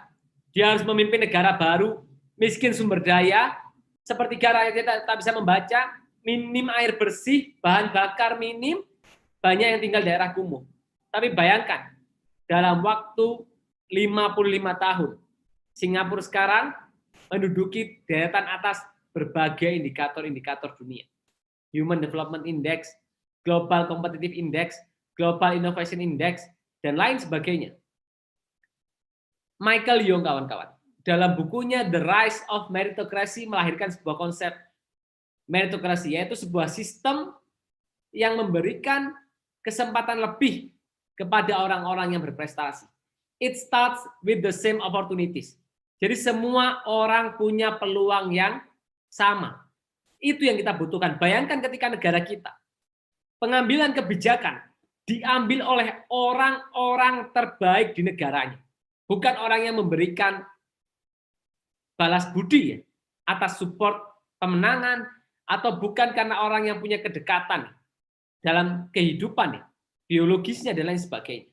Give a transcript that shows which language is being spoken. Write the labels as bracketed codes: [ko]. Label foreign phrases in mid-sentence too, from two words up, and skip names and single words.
[id] Dia harus memimpin negara baru, miskin sumber daya, sepertiga rakyatnya tak bisa membaca, minim air bersih, bahan bakar minim, banyak yang tinggal daerah kumuh. Tapi bayangkan, dalam waktu 55 tahun, Singapura sekarang menduduki deretan atas berbagai indikator-indikator dunia. Human Development Index, Global Competitive Index, Global Innovation Index, dan lain sebagainya. Michael Young, kawan-kawan, dalam bukunya The Rise of Meritocracy melahirkan sebuah konsep meritokrasi, yaitu sebuah sistem yang memberikan kesempatan lebih kepada orang-orang yang berprestasi. [en] It starts with the same opportunities. [id] Jadi semua orang punya peluang yang sama. Itu yang kita butuhkan. Bayangkan ketika negara kita, pengambilan kebijakan diambil oleh orang-orang terbaik di negaranya. Bukan orang yang memberikan balas budi ya, atas support pemenangan, atau bukan karena orang yang punya kedekatan dalam kehidupan ya, biologisnya dan lain sebagainya.